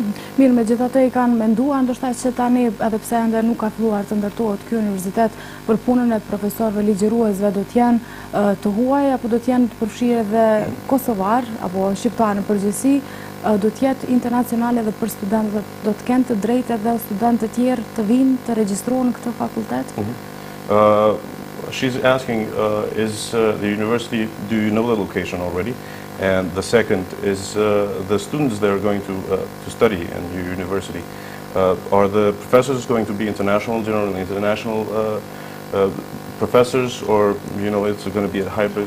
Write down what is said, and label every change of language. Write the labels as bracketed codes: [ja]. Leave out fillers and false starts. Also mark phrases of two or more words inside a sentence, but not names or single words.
[sq] Mirë, megjithatë i kanë menduar ndoshta që tani, edhe pse ende nuk ka filluar të ndërtohet ky universitet, për punën e profesorëve ligjëruesve do të jenë të huaj apo do të jenë të përfshirë edhe kosovar apo shqiptar në përgjithësi, do të jetë internacionale edhe për studentët, do të kenë të drejtë edhe studentë të tjerë të vinë të regjistrohen në këtë fakultet? [en] She's asking, is the university, do you know the location already? And the second is the students that are going to study in your university. Are the professors going to be international, generally international professors, or it's going to be a hybrid?